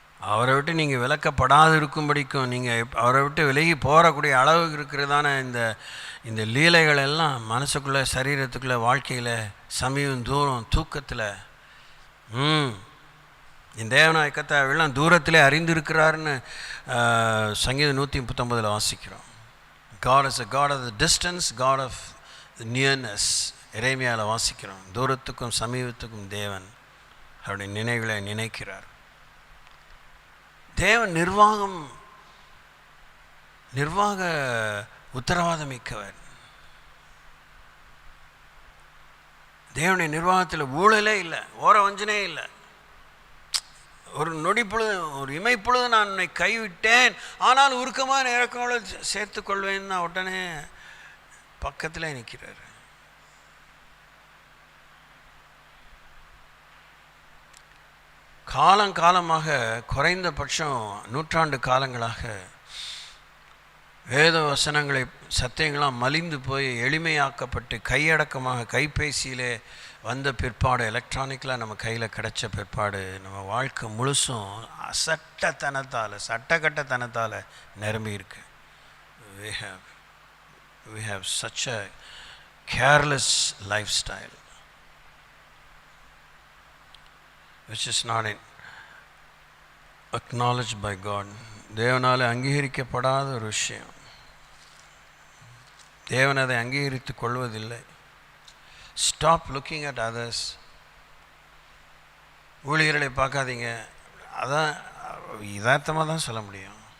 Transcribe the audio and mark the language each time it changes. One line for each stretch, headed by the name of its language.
Tamil: அவரை விட்டு நீங்கள் விலக்கப்படாது இருக்கும்படிக்கும், நீங்கள் அவரை விட்டு விலகி போகக்கூடிய அளவுக்கு இருக்கிறதான இந்த லீலைகள் எல்லாம் மனசுக்குள்ளே, சரீரத்துக்குள்ளே, வாழ்க்கையில், சமீபம், தூரம், தூக்கத்தில் இந்த தேவனாய கர்த்தரெல்லாம் தூரத்திலே அறிந்திருக்கிறாருன்னு சங்கீதம் 139 வாசிக்கிறோம்.
English: God is a God of the distance, God of the nearness.
Tamil: எரேமியாவில் வாசிக்கிறோம். தூரத்துக்கும் சமீபத்துக்கும் தேவன் அவருடைய நினைவுகளை நினைக்கிறார். தேவன் நிர்வாக உத்தரவாதம் மிக்கவர். தேவனுடைய நிர்வாகத்தில் ஊழலே இல்லை, ஓர வஞ்சனே இல்லை. ஒரு நொடி பொழுது, ஒரு இமைப்பொழுது நான் உன்னை கைவிட்டேன், ஆனால் உருக்கமான இறக்கங்களோடு சேர்த்துக்கொள்வேன்னு உடனே பக்கத்தில் நிற்கிறார். காலங்காலமாக, குறைந்தபட்சம் நூற்றாண்டு காலங்களாக வேத வசனங்களை, சத்தியங்களாம் மலிந்து போய் எளிமையாக்கப்பட்டு கையடக்கமாக கைபேசியிலே வந்த பிற்பாடு, எலக்ட்ரானிக்கலாக நம்ம கையில் கிடைச்ச பிற்பாடு, நம்ம வாழ்க்கை முழுசும் சட்டக்கட்டத்தனத்தால் நிரம்பி இருக்கு.
English: We have such a careless lifestyle which is not acknowledged by God.
Tamil: தேவனால் அங்கீகரிக்கப்படாத ஒரு விஷயம். தேவன் அதை அங்கீகரித்து கொள்வதில்லை.
English: Stop looking at others.
Tamil: ஊழியர்களை பார்க்காதீங்க. அதான் யதார்த்தமாக தான் சொல்ல முடியும்.